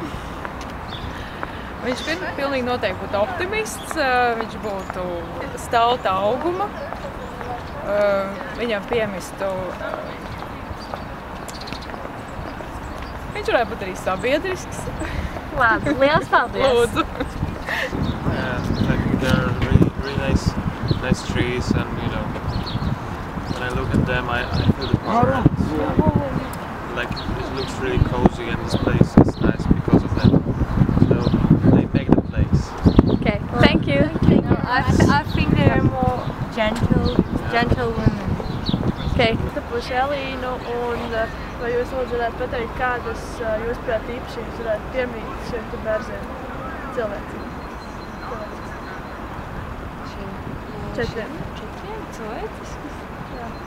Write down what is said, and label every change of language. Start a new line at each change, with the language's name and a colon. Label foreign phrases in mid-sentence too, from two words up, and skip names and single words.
Latvian: Viņš pilnīgi noteikti būtu optimists, viņš būtu stauta auguma, viņam piemistu. Viņš varētu būt arī sabiedrisks. Labi, liels paldies! Lūdzu!
English: There are really nice trees, and when I look at them, I feel the power. Like it looks really cozy, and this place is nice because of them. So they make the place. Okay, thank you. I think they're more gentle women. Okay.
Latvian: Tapuši Elīnu, un vai jūs lūdzu varētu pateikt, kādas jūs prāt īpašības varētu piemīt šiem bērziem cilvēciem? 4 cilvēciskas? Jā.